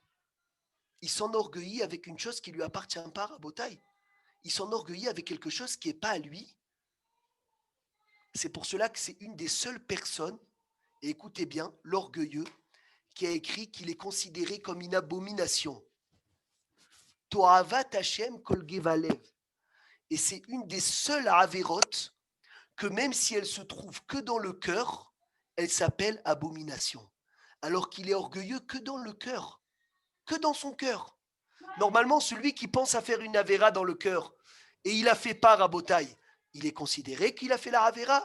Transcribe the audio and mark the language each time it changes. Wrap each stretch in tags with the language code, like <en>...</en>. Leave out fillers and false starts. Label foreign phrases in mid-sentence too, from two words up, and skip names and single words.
<fr>Il s'enorgueillit avec une chose qui ne lui appartient pas à Botaï. Il s'enorgueillit avec quelque chose qui n'est pas à lui. C'est pour cela que c'est une des seules personnes, et écoutez bien, l'orgueilleux, qui a écrit qu'il est considéré comme une abomination.</fr> <he>תועבת השם כל גבה לב.</he> <fr>Et c'est une des seules avérotes que même si elle se trouve que dans le cœur, elle s'appelle abomination. Alors qu'il est orgueilleux que dans le cœur. Que dans son cœur. Normalement, celui qui pense à faire une avéra dans le cœur et il a fait part à Botaï, il est considéré qu'il a fait la avéra?</fr>